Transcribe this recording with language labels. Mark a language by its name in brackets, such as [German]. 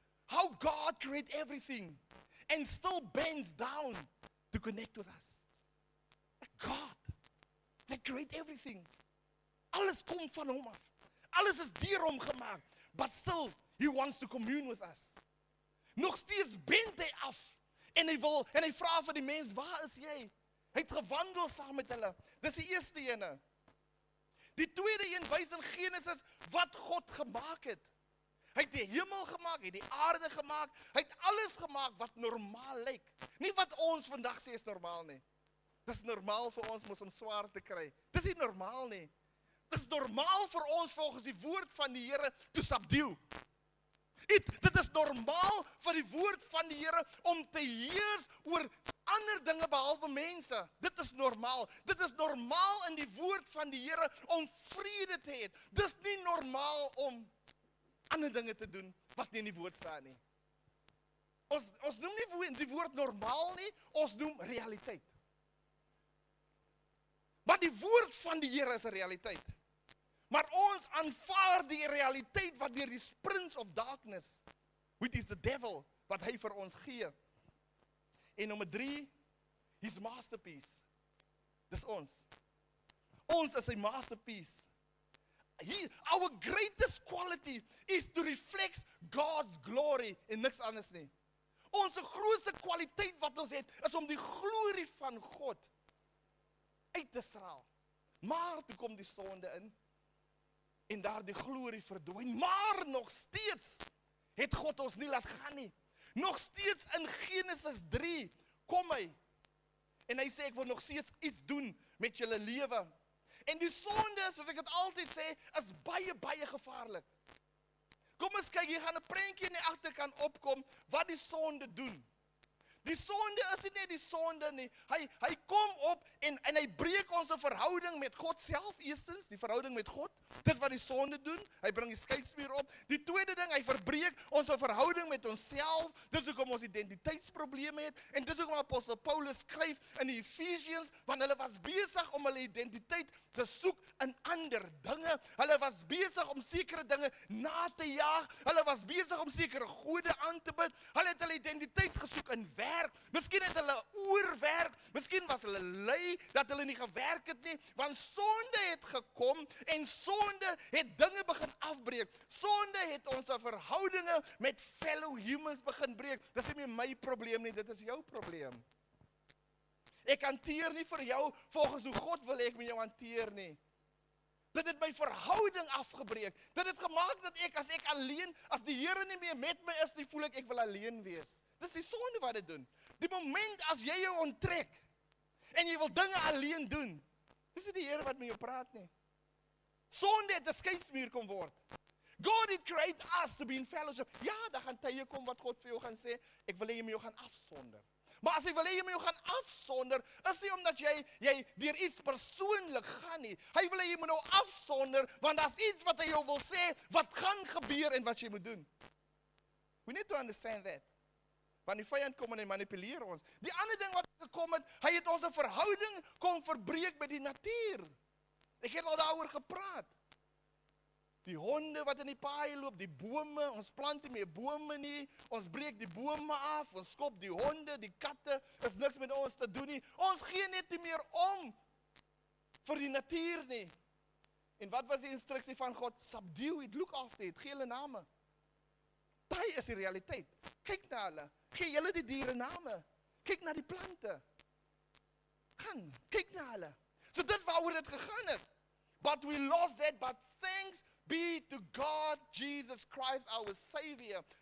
[English] How God created everything and still bends down to connect with us. God, that created everything. [Afrikaans] Alles kom van hom af. Alles is deur hom gemaak, [English] but still he wants to commune with us. [Afrikaans] Nog steeds bend hy af, en hy vra vir die mens, waar is jy? Hy het gewandel saam met hulle. Dis die eerste ene. Die tweede een wys in Genesis wat God gemaak het. Hy het die hemel gemaak, hy het die aarde gemaak, hy het alles gemaak wat normaal lyk. Nie wat ons vandag sê is normaal nie. Dis normaal vir ons om swaar te kry. Dis nie normaal nie. Dis normaal vir ons volgens die woord van die Here te subdue. Dit is normaal vir die woord van die Here om te heers oor ander dinge behalwe mense. Dit is normaal. Dit is normaal in die woord van die Here om vrede te hê. Dis nie normaal om ander dinge te doen wat nie in die woord staan nie. Ons noem nie die woord normaal nie, ons noem realiteit. Maar die woord van die Here is 'n realiteit. Maar ons aanvaar die realiteit wat deur die prince of darkness, [English] which is the devil, [Afrikaans] wat hy vir ons gee. En nommer 3, his masterpiece. Dis ons. Ons is sy masterpiece. [English] Our greatest quality is to reflect God's glory [Afrikaans] en niks anders nie. Ons grootste kwaliteit wat ons het, is om die glorie van God uit te straal. Maar toe kom die sonde in, en daar die glorie verdwyn. Maar nog steeds het God ons nie laat gaan nie. Nog steeds in Genesis 3 kom hy. En hy sê, ek wil nog steeds iets doen met julle lewe. En die sonde, soos ek het altyd sê, is baie, baie gevaarlik. Kom eens kyk, hier gaan 'n prentjie in die agterkant opkom, wat die sonde doen. Die sonde is nie net die sonde nie. Hy kom op en hy breek ons verhouding met God self, eerstens, die verhouding met God. Dit wat die sonde doen, hy bring die skeidsmuur op. Die tweede ding, hy verbreek ons verhouding met onsself. Dis hoekom ons identiteitsprobleme het. En dis hoekom apostel Paulus skryf in die Ephesians, want hulle was besig om hulle identiteit te soek in ander dinge. Hulle was besig om sekere dinge na te jaag. Hulle was besig om sekere gode aan te bid. Hulle het hulle identiteit gesoek in werk. Miskien het hulle oorwerk. Miskien was hulle lui dat hulle nie gewerk het nie. Want sonde het gekom en sonde het dinge begin afbreek. Sonde het ons verhoudinge met fellow humans begin breek. Dis nie my probleem nie, dit is jou probleem. Ek hanteer nie vir jou volgens hoe God wil ek met jou hanteer nie. Dit het my verhouding afgebreek. Dit het gemaak dat as ek alleen, as die Here nie meer met my is nie, voel ek wil alleen wees. Dis die sonde wat dit doen. Die moment as jy jou onttrek, en jy wil dinge alleen doen, dis nie die Here wat met jou praat nie. Sonde het 'n skeidsmuur kom word. [English] God did create us to be in fellowship. [Afrikaans] Ja, daar gaan tye kom wat God vir jou gaan sê, ek wil hê jy moet jou gaan afsonder. Maar as hy wil hê jy moet jou gaan afsonder, is nie omdat jy deur iets persoonlik gaan nie. Hy wil hê jy moet nou afsonder, want daar's iets wat hy jou wil sê, wat gaan gebeur en wat jy moet doen. [English] We need to understand that. [Afrikaans] Want die vyand kom en hy manipuleer ons. Die ander ding wat gekom het, hy het ons verhouding kom verbreek met die natuur. Ek het al daaroor gepraat. Die honde wat in die paai loop, die bome, ons plant nie meer bome nie, ons breek die bome af, ons skop die honde, die katte, is niks met ons te doen nie. Ons gee net nie meer om vir die natuur nie. En wat was die instruksie van God? [English] Subdue it, look after it, [Afrikaans] gee hulle name. Daai is die realiteit. Kyk na hulle, gee julle die diere name. Kyk na die plante. Gaan, kyk na hulle. So dit waaroor dit gegaan het. [English] But we lost that, but thanks be to God, Jesus Christ, our Savior.